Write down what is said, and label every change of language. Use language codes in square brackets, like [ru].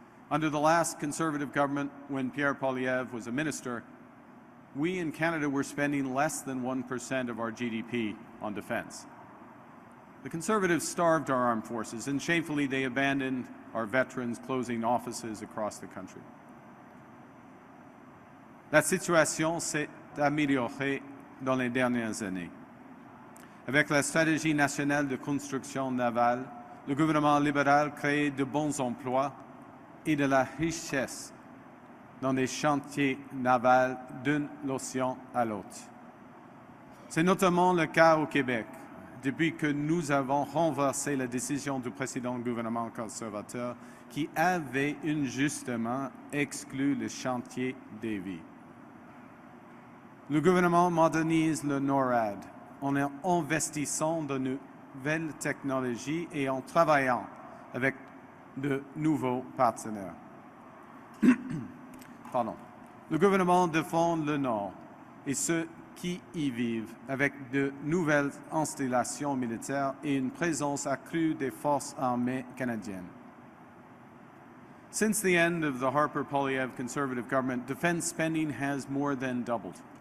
[en] Under the last Conservative government, when Poilievre was a minister, we in Canada were spending less than 1% of our GDP on defense. The Conservatives starved our armed forces, and shamefully they abandoned our veterans, closing offices across the country. [fr] La situation s'est améliorée dans les dernières années. Avec la stratégie nationale de construction navale, le gouvernement libéral crée de bons emplois et de la richesse dans les chantiers navals d'un océan à l'autre. C'est notamment le cas au Québec, depuis que nous avons renversé la décision du précédent gouvernement conservateur qui avait injustement exclu le chantier des vies. Le gouvernement modernise le NORAD en investissant de nouvelles technologies et en travaillant avec de nouveaux partenaires. Le gouvernement défend le Nord et ceux qui y vivent avec de nouvelles installations militaires et une présence accrue des forces armées canadiennes. [en] Since the end of the Harper-Poilievre Conservative government, defense spending has more than doubled.